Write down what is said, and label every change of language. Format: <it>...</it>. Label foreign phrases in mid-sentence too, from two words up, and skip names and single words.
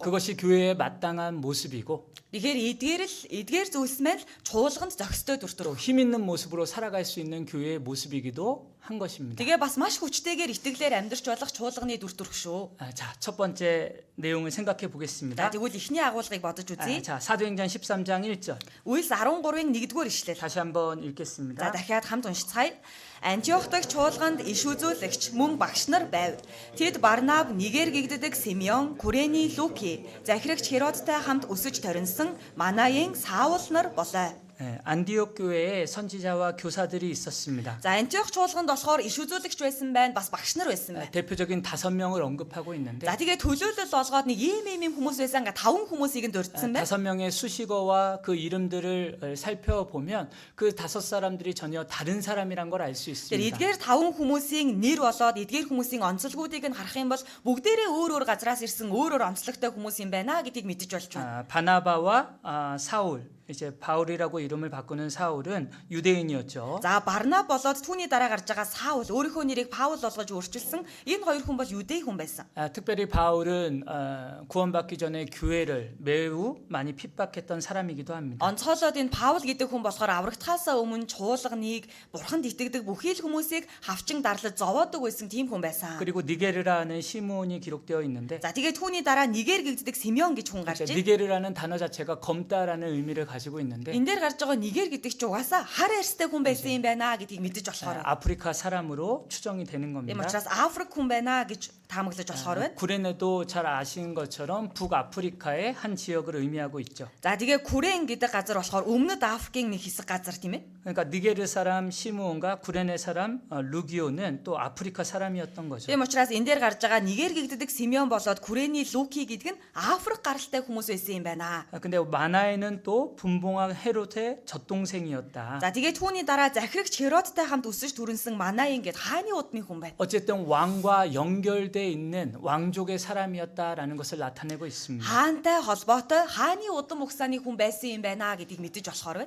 <ko>그것이 교회의 마땅한 모습이고</ko> <mn>Тэгэхээр эдгээр зүйлс маань чуулганд зохистой дүр</mn> <ko>또</ko> <mn>төрх.</mn> <ko>힘 있는 모습으로 살아갈 수 있는 교회의 모습이기도 한 것입니다.</ko> <mn>Тэгээ бас маш хүчтэйгээр итгэлээр амьдрч болох чуулганы дүр төрх шүү.</mn> <ko>자, 첫 번째 내용을 생각해</ko> <mn>За</mn> <ko>보겠습니다.</ko> <mn>тэгвэл эхний агуулгыг бодож үзье.</mn> <ko>자, 사도행전 13장 1절.</ko> <mn>Үйлс 13-ын 1-р ишлэл.</mn> <ko>다시 한번</ko> <mn>За</mn> <ko>읽겠습니다.</ko> <mn>дахиад хамт уншицгаая. Антиох дахь чуулганд иш үзүүлэгч мөн багш нар байв. Тэд Барнаб, Нигер гэгддэг Симеон, Курэний Луки, захирагч Херодтай хамт өсөж торинсон Манаен Саул нар болоо.</mn> <ko>안디옥 교회에 선지자와 교사들이 있었습니다.</ko> <mn>За Антиох чуулганд болохоор иш үзүүлэгч байсан байна, бас багш нар байсан байна.</mn> <ko>대표적인 5명을 언급하고 있는데</ko> <mn>За тэгээ төлөөлөл олгоод нэг ийм хүмүүс байсан га 5 хүмүүсийг нь дурдсан байна.</mn> <ko>5명의 수식어와 그 이름들을 살펴보면 그 5사람들이 전혀 다른 사람이란 걸 알 수</ko> <mn>Тэр</mn> <ko>있습니다.</ko> <mn>эдгээр 5 хүмүүсийн нэр болоод эдгээр хүмүүсийн онцлогуудыг нь харах юм бол бүгдээрээ өөр газраас ирсэн өөр онцлогтой хүмүүс юм байна гэдгийг мэдэж болж байна.</mn> <ko>바나바와 사울 이제 바울이라고 이름을 바꾸는 사울은 유대인이었죠.</ko> <mn>За Барнаб болоод түүний дараа гарч байгаа Саул өөрийнхөө нэрийг Паул болгож өөрчилсөн энэ хоёр хүн бол 유대 хүн байсан.</mn> <ko>특별히 바울은 구원받기 전에 교회를 매우 많이 핍박했던 사람이기도 합니다.</ko> <mn>Онцгойлоод энэ Паул гэдэг хүн болохоор аврагтахаасаа өмнө чуулганыг бурханд итгэдэг бүхий л хүмүүсийг хавчин дарлаж зовоодог байсан тийм хүн байсан.</mn> <ko>그리고 니게르라는 시므온이 기록되어 있는데</ko> <mn>За тэгээд түүний дараа Нигер гэгддэг Симеон гэж хүн гарч ийн.</mn> <ko>니게르라는 단어 자체가 검다라는 의미를 가지고 있는데</ko> <mn>Энэ дээр гарч байгаа Нигер гэдэг чинь угаасаа хар арьстай хүн байсан юм байна гэдгийг мэдэж болохоор.</mn> <ko>아프리카 사람으로 추정이 되는</ko> <mn>Тийм</mn> <ko>겁니다.</ko> <mn>учраас Африк хүн байна гэж таамаглаж болохоор байна.</mn> <ko>구레네도 잘 아시는 것처럼 북아프리카의 한 지역을 의미하고 있죠.</ko> <mn>За тэгээ Күрэн гэдэг газар болохоор өмнөд Африкийн нэг хэсэг газар тийм ээ.</mn> <ko>그러니까 니게르 사람 시므온과 구레네 사람 루기오는 또 아프리카 사람이었던 거죠.</ko> <mn>Тийм учраас энэ дээр гарч байгаа Нигер гэгддэг Симеон болоод Күрэний Луки гэдэг нь Африк гаралтай хүмүүс байсан юм байна.</mn> <ko>근데 마나에는 또 분봉왕 헤롯의 젖동생이었다.</ko> <mn>За тэгээ түүний дараа захирагч Херодтай хамт өсөж түрэнсэн Манаин гэд хааны удмын хүн байна.</mn> <ko>어쨌든 왕과 연결돼 있는 왕족의 사람이었다라는 것을 나타내고 있습니다.</ko> <mn>Хаантай холбоотой хааны удам угсааны хүн байсан юм байна гэдгийг мэдэж болохоор байна.</mn>